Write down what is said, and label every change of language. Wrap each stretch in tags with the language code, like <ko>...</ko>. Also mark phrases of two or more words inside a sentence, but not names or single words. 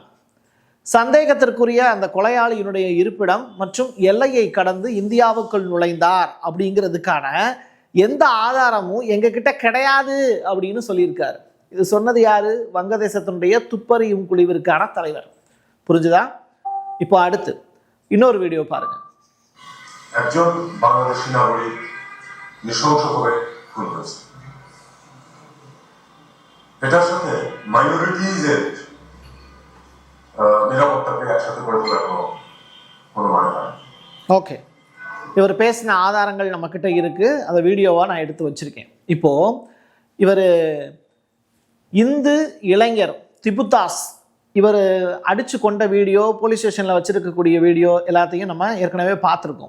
<ta>சந்தேகத்திற்குரிய அந்த கொலையாளியினுடைய இருப்பிடம் மற்றும் எல்லையை கடந்து இந்தியாவுக்குள் நுழைந்தார் அப்படிங்கிறதுக்கான எந்த ஆதாரமும் எங்ககிட்ட கிடையாது அப்படின்னு சொல்லியிருக்காரு. இது சொன்னது யாரு? வங்கதேசத்தினுடைய துப்பறியும் குழுவிற்கான தலைவர். புரிஞ்சுதா? இப்போ அடுத்து இன்னொரு வீடியோ பாருங்க.</ta> <bn>একজন বাংলাদেশী নাগরিক নৃশংসভাবে খুন হয়েছে। এটার সাথে মাইনরিটিজের নিরাপত্তাকে একসাথে করে তোলার কোনো মানে হয়।</bn> <ta>ஓகே, இவர் பேசின ஆதாரங்கள் நம்மக்கிட்ட இருக்குது. அந்த வீடியோவாக நான் எடுத்து வச்சுருக்கேன். இப்போது இவர் இந்து இளைஞர் திபுதாஸ் இவர் அடித்து கொண்ட வீடியோ,</ta> <en>police station</en> <ta>வச்சுருக்கக்கூடிய வீடியோ எல்லாத்தையும் நம்ம ஏற்கனவே பார்த்துருக்கோம்.</ta>